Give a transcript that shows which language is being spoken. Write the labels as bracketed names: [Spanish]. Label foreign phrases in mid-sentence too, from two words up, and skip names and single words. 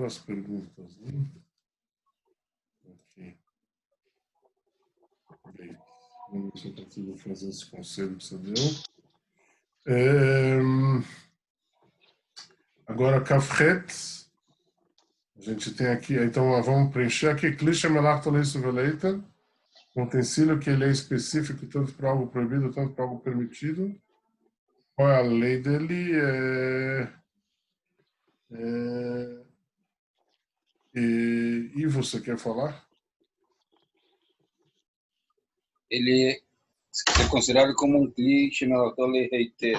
[Portuguese] As perguntas, né? Ok. Bem, vamos ver se eu consigo fazer esse conselho que você deu. Agora, Kafret. A gente tem aqui, então vamos preencher aqui. [Hebrew] כלי שמלאכתו לאיסור ולהיתר. [Portuguese] Um utensílio que ele é específico tanto para algo proibido, tanto para algo permitido. Qual é a lei dele? E você quer falar? Ele é considerado como um [Hebrew] כלי שמלאכתו להיתר.